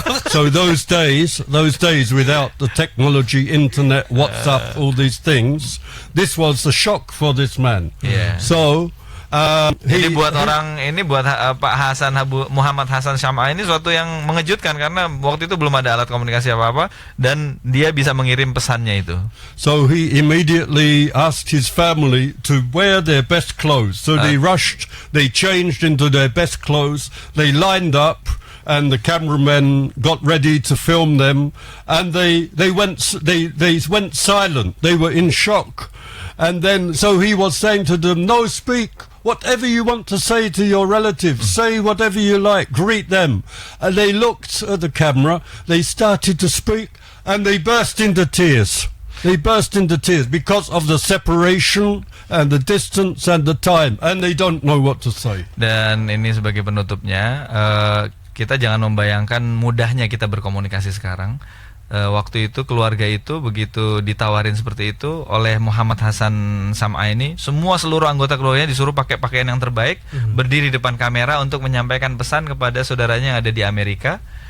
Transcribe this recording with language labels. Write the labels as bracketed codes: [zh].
[en] So those days without the technology, internet, WhatsApp, all these things, this was a shock for this man. Yeah. So [id] jadi buat Pak Muhammad Hassan Syam'ah ini suatu yang mengejutkan, karena waktu itu belum ada alat komunikasi apa-apa dan dia bisa mengirim pesannya itu. [en] So he immediately asked his family to wear their best clothes. So they rushed, they changed into their best clothes, they lined up and the cameramen got ready to film them, and they went silent. They were in shock, and then so he was saying to them, "No, speak. Whatever you want to say to your relatives, say whatever you like, greet them." And they looked at the camera, they started to speak, and they burst into tears. They burst into tears because of the separation and the distance and the time, and they don't know what to say. [id] Dan ini sebagai penutupnya, kita jangan membayangkan mudahnya kita berkomunikasi sekarang. Waktu itu keluarga itu begitu ditawarin seperti itu oleh Muhammad Hasan Sam'a ini, seluruh anggota keluarganya disuruh pakai pakaian yang terbaik, berdiri depan kamera untuk menyampaikan pesan kepada saudaranya yang ada di Amerika.